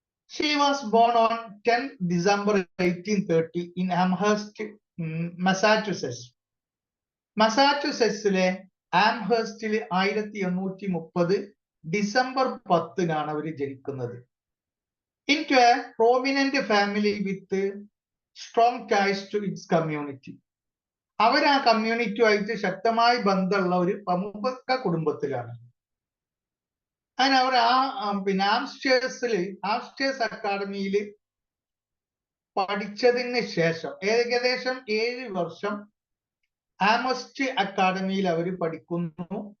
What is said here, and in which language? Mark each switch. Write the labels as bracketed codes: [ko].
[en] She was born on 10 December 1830 in Amherst, Massachusetts. [ml] മസാച്യുസെറ്റ്സിലെ ആംഹേഴ്സ്റ്റിൽ 1830 December 10-നാണ് അവർ ജനിക്കുന്നത്. [en] into a prominent family with strong ties to its community. [ml] അവർ ആ കമ്മ്യൂണിറ്റിയുമായിട്ട് ശക്തമായ ബന്ധമുള്ള ഒരു പ്രമുഖ കുടുംബത്തിലാണ്. അങ്ങനെ അവർ ആംസ്റ്റേഴ്സ് അക്കാഡമിയിൽ പഠിച്ചതിന് ശേഷം ഏകദേശം 7 വർഷം ആംസ്റ്റേ അക്കാഡമിയിൽ അവർ പഠിക്കുന്നു.